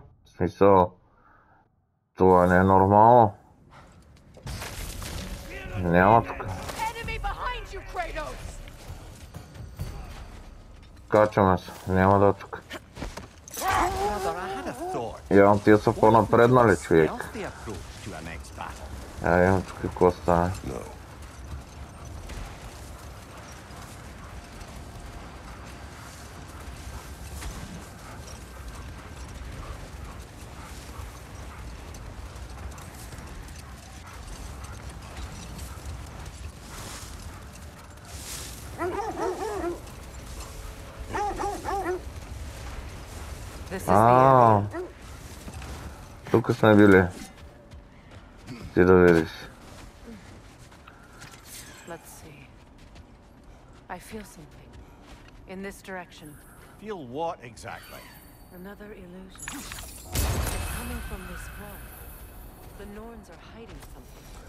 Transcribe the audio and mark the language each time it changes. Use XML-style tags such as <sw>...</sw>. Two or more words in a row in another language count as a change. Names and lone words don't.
<bg>В смисъл, това не е нормално. Няма тук.</bg> <en>Enemy behind you, Kratos!</en> <bg>Качваме се. Няма да е тук.</bg> <en>Brother, I had a thought.</en> <bg>Явно тия са по-напреднали, човек.</bg> <en>Stealthy approach to our next battle.</en> <bg>Имам тук какво стане.</bg> <en>No. This is the area.</en> <bg>Тук сме били. Ти да видиш.</bg> <en>Let's see. I feel something. In this direction. Feel what exactly? Another illusion. It's coming from this wall. The Norns are hiding something.</en>